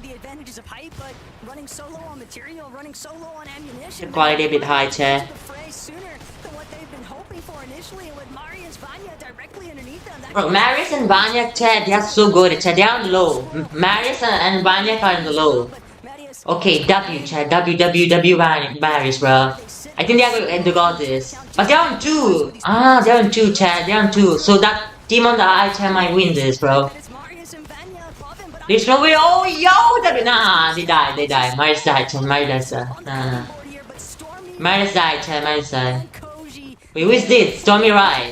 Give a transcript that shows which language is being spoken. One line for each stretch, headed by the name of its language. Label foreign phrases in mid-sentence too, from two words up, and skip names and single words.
English: The quality a bit high, chat. Bro, Marius and Banyak, chat, they are so good, chat. They are on the low. Marius and Banyak are on the low. Okay, W, chat. W, Marius, bro. I think they are going to got this. But they are on 2. Ah, they are on 2, chat. They are on 2. So that team on the high, chat, might win this, bro. There's no way. Oh, yo! Nah, they died. Marius died, chat. Marius died, Nah. Marius died, chat. Marius died. Wait, who is this? Stormy Ride.